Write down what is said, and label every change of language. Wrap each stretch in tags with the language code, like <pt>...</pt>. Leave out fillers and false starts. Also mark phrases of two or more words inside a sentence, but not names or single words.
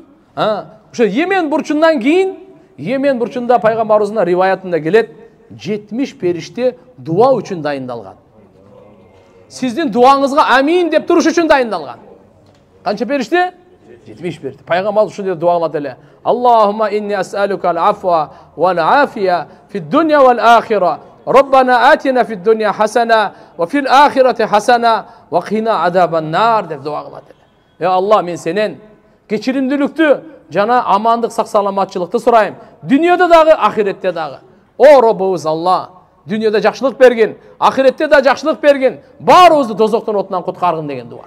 <ky>Ошо Йемен бурчундан кийин, Йемен бурчунда пайгамбарыбыздын риваятында келет, 70 периште дуа үчүн дайындалган. Сиздин дуаңызга амин деп туруш үчүн дайындалган. Канча периште? 70 периште. Пайгамбарыбыз ушундай дуа кылат эле.</ky> <ar>اللهم إني أسألك العفو والعافية في الدنيا والآخرة. ربنا آتنا في الدنيا حسنة وفي الآخرة حسنة وقنا عذاب النار</ar> <ky>деп дуа кылат эле. Я Аллах, мен сенен кечиримдүүлүктү жана амандык, сак саламатчылыкты сурайм. Дүйнөдө дагы, ахиретте дагы. О Роббубуз Алла, дүйнөдө жакшылык берген, ахиретте да жакшылык берген, баарыбызды дозоктун отунан куткаргын деген дуа.</ky>